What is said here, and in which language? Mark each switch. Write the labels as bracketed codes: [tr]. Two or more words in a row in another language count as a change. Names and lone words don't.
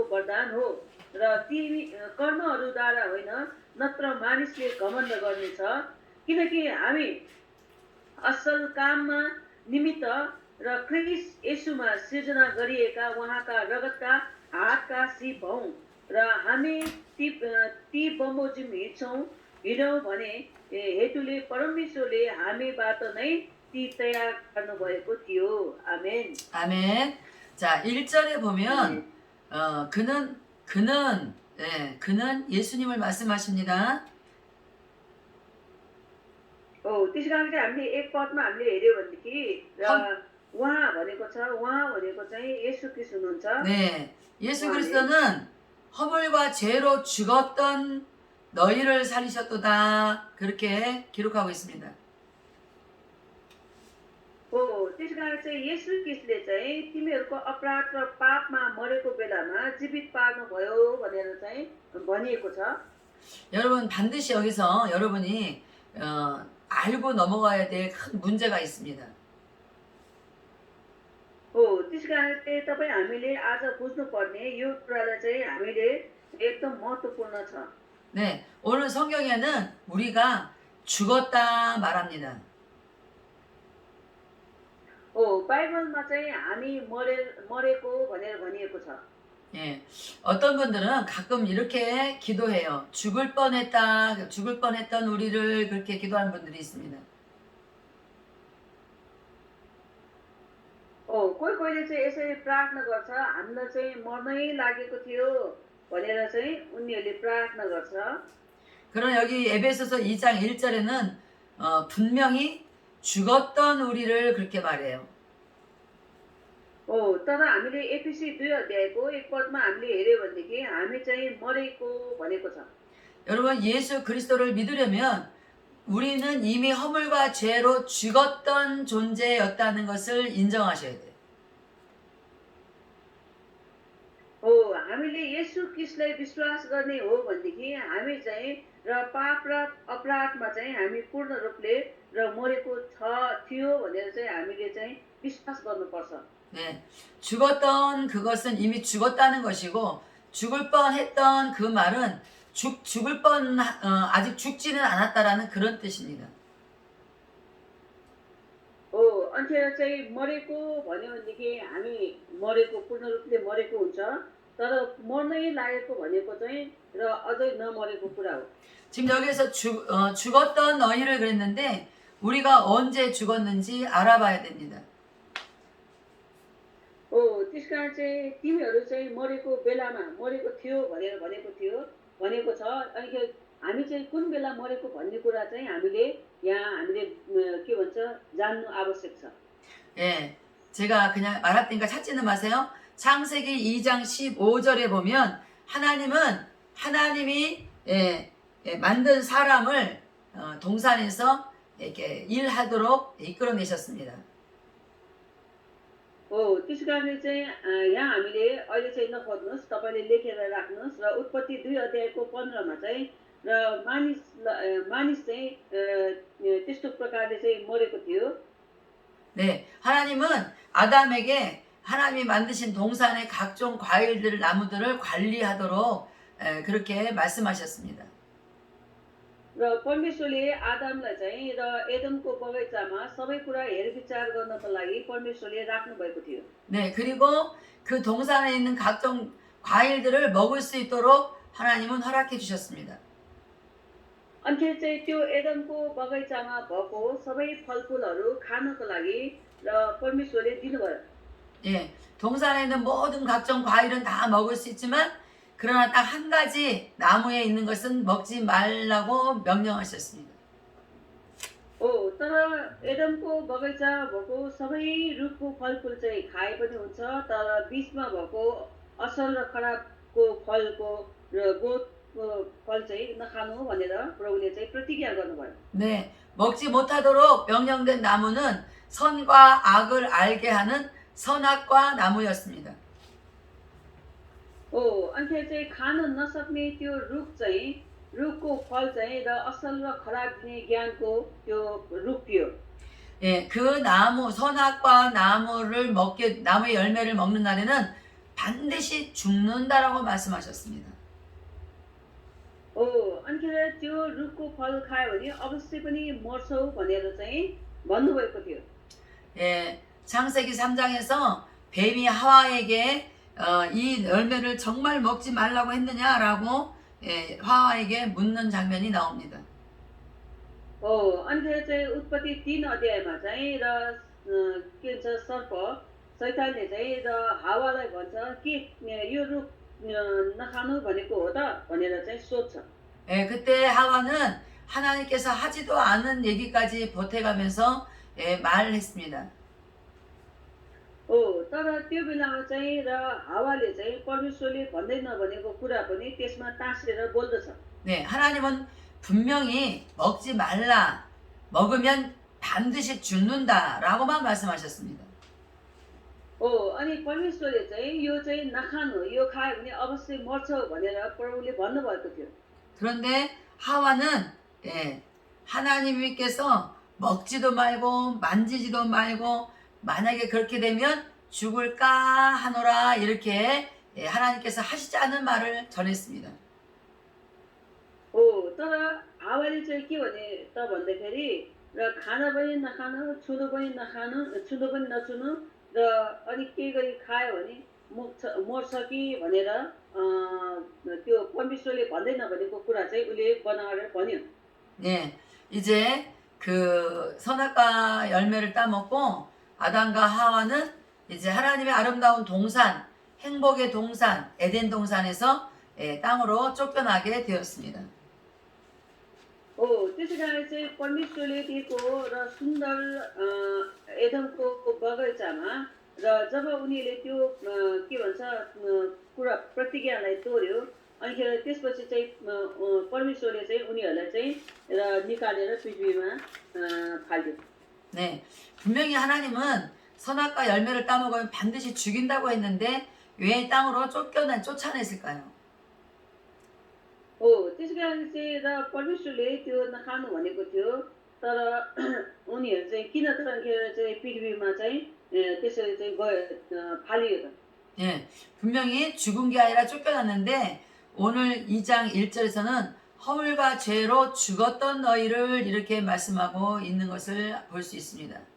[ne] वरदान हो र तिमी कर्महरूद्वारा होइन नत्र मानिसले घमण्ड गर्नेछ किनकि हामी असल काममा निमित्त र ख्रिस्ट येशूमा सिर्जना गरिएका उहाँका रगतका हातका सिप हौँ र हामी ती बमोजिम हिँडौँ भने हेतुले परमेश्वरले हामीबाट नै ती तयार गर्नुभएको थियो. [ko] 아멘. 아멘. 자, 1절에 보면 그는 예수님을 말씀하십니다. [ne] त्यसै कारण चाहिँ हामीले एक पदमा हामीले हेऱ्यो भनेदेखि उहाँ भनेको चाहिँ येशू ख्रीष्ट हुनुहुन्छ. [ko] 네, 예수 그리스도는 허물과 죄로 죽었던 너희를 살리셨도다. 그렇게 기록하고 있습니다. [ne] त्यसै कारण चाहिँ येशू ख्रीष्टले चाहिँ तिमीहरूको अपराध र पापमा मरेको बेलामा जीवित पार्नुभयो भनेर चाहिँ भनिएको छ. [ko] 여러분 반드시 여기서 여러분이 알고 넘어가야 될 큰 문제가 있습니다. [ne] त्यसै कारण चाहिँ तपाईँ हामीले आज बुझ्नुपर्ने यो कुरालाई चाहिँ हामीले एकदम महत्त्वपूर्ण छ. [ko] 네, 오늘 성경에는 우리가 죽었다 말합니다. [ne] बाइबलमा चाहिँ हामी मरेको भनेर भनिएको छ. [ko] 예, 어떤 분들은 가끔 이렇게 기도해요. 죽을 뻔했던 우리를 그렇게 기도하는 분들이 있습니다. [ne] कोहीले चाहिँ यसरी प्रार्थना गर्छ, हामीलाई चाहिँ मर्नै लागेको थियो भनेर चाहिँ उनीहरूले प्रार्थना गर्छ. [ko] 그러나 여기 에베소서 2장 1절에는 분명히 죽었던 우리를 그렇게 말해요. [ne] तर हामीले एफिसी 2 अध्यायको एक पदमा हामीले हेऱ्यो भनेदेखि हामी चाहिँ मरेको भनेको छ. [ko] 여러분 예수 그리스도를 믿으려면 우리는 이미 허물과 죄로 죽었던 존재였다는 것을 인정하셔야 돼요. [ne] हामीले येशू ख्रीष्टलाई विश्वास गर्ने हो भनेदेखि हामी चाहिँ र पाप र अपराधमा चाहिँ हामी पूर्ण रूपले र मरेको थियो भनेर चाहिँ हामीले चाहिँ विश्वास गर्नुपर्छ. [ko] 네, 죽었던 그것은 이미 죽었다는 것이고 죽을 뻔했던 그 말은 죽을 뻔 아직 죽지는 않았다라는 그런 뜻입니다. [ne] अन्त्यमा चाहिँ मरेको भन्यो भनेदेखि हामी मरेको पूर्ण रूपले मरेको हुन्छ, तर मर्नै लागेको भनेको चाहिँ र अझै नमरेको कुरा हो. [ko] 지금 여기에서 죽었던 너희를 그랬는데 우리가 언제 죽었는지 알아봐야 됩니다. [ne] त्यसकारण चाहिँ तिमीहरू चाहिँ मरेको बेलामा मरेको थियो भनेर भनेको छ. अनि हामी चाहिँ कुन बेला मरेको भन्ने कुरा चाहिँ हामीले के भन्छ जान्नु आवश्यक छ. [ko] 예, 제가 그냥 말할 테니까 찾지는 마세요. 창세기 2장 15절에 보면 하나님이 만든 사람을 동산에서 이렇게 일하도록 이끌어내셨습니다. [ne] त्यसै कारणले चाहिँ यहाँ हामीले अहिले चाहिँ नपढ्नुहोस्, तपाईँले लेखेर राख्नुहोस् र उत्पत्ति 2 अध्यायको 15मा चाहिँ र मानिस चाहिँ त्यस्तो प्रकारले चाहिँ मरेको थियो. [ko] 네, 하나님은 아담에게 하나님이 만드신 동산의 각종 과일들, 나무들을 관리하도록 그렇게 말씀하셨습니다. [ne] र परमेश्वरले आदमलाई चाहिँ र एदमको बगैँचामा सबै कुरा हेरविचार गर्नको लागि परमेश्वरले राख्नु भएको थियो. [ko] 네, 그리고 그 동산에 있는 각종 과일들을 먹을 수 있도록 하나님은 허락해 주셨습니다. [ne] अनि चाहिँ त्यो एदमको बगैँचामा भएको सबै फलफुलहरू खानको लागि र परमेश्वरले दिनुभयो. [ko] 예, 동산에 있는 모든 각종 과일은 다 먹을 수 있지만 그러나 딱 한 가지 나무에 있는 것은 먹지 말라고 명령하셨습니다. [ne] तर एदमको बगैँचा भएको सबै रुखको फलफुल चाहिँ खाए पनि हुन्छ, तर बीचमा भएको असल र खराबको फलको र बोधको फल चाहिँ नखानु भनेर प्रभुले चाहिँ प्रतिज्ञा गर्नुभयो. [ko] 네, 먹지 못하도록 명령된 나무는 선과 악을 알게 하는 선악과 나무였습니다. [ne] अनि चाहिँ खान नसक्ने त्यो रुखको फल चाहिँ र असल र खराब दिने ज्ञानको त्यो रुख थियो. [ko] 예, 그 나무 선악과 나무의 열매를 먹는 날에는 반드시 죽는다라고 말씀하셨습니다. [ne] अनि त्यो रुखको फल खायो भने अवश्य पनि मर्छौ भनेर चाहिँ भन्नुभएको थियो. [ko] 예, 창세기 3장에서 뱀이 하와에게 이 열매를 정말 먹지 말라고 했느냐라고 하와에게 묻는 장면이 나옵니다. [ne] अनि चाहिँ उत्पत्ति 3 अध्यायमा चाहिँ र के भन्छ सर्प शैतानले चाहिँ र हावालाई भन्छ कि यो रुख नखानु भनेको हो त भनेर चाहिँ सोध्छ। [ko] 그때 하와는 하나님께서 하지도 않은 얘기까지 보태가면서 말을 했습니다. [ne] तर त्यो बेलामा चाहिँ र हावाले चाहिँ परमेश्वरले भन्दै नभनेको कुरा पनि त्यसमा टाँसेर बोल्दछ। [ko] 네, 하나님은 분명히 먹지 말라, 먹으면 반드시 죽는다라고만 말씀하셨습니다. [ne] अनि परमेश्वरले चाहिँ यो चाहिँ नखानु, यो खायो भने अवश्य मर्छ भनेर प्रभुले भन्नुभएको थियो। [ko] 그런데 하와는 하나님께서 먹지도 말고 만지지도 말고 만약에 그렇게 되면 죽을까 하노라 이렇게 하나님께서 하시지 않은 말을 전했습니다. [ne] तर हावाले चाहिँ के भने त भन्दाखेरि र खान पनि नखानु, छुनु पनि नखानु, छुनु पनि नछुनु र अनि के गरी खायो भने मर्छ कि भनेर त्यो परमेश्वरले भन्दै नभनेको कुरा चाहिँ उसले बनाएर भन्यो। [ko] 네, 이제 그 선악과 열매를 따먹고 아담과 하와는 이제 하나님의 아름다운 동산, 행복의 동산, 에덴 동산에서 땅으로 쫓겨나게 되었습니다. [ne] त्यसै कारण चाहिँ परमेश्वरले दिएको र सुन्दर एदमको बगैँचामा र जब उनीहरूले त्यो के भन्छ कुरा प्रतिज्ञालाई तोड्यो अनिखेर त्यसपछि चाहिँ परमेश्वरले चाहिँ उनीहरूलाई चाहिँ र निकालेर पृथ्वीमा फाल्यो। [ko] 네, 분명히 하나님은 선악과 열매를 따먹으면 반드시 죽인다고 했는데 왜 땅으로 쫓아냈을까요? [ne] त्यसै कारण चाहिँ र परमेश्वरले त्यो नखानु भनेको थियो तर उनीहरू चाहिँ किन त चाहिँ पृथ्वीमा चाहिँ त्यसरी चाहिँ गयो फालियो त। [ko] 예, 분명히 죽은 게 아니라 쫓겨났는데 오늘 2장 1절에서는 허물과 죄로 죽었던 너희를 이렇게 말씀하고 있는 것을 볼 수 있습니다.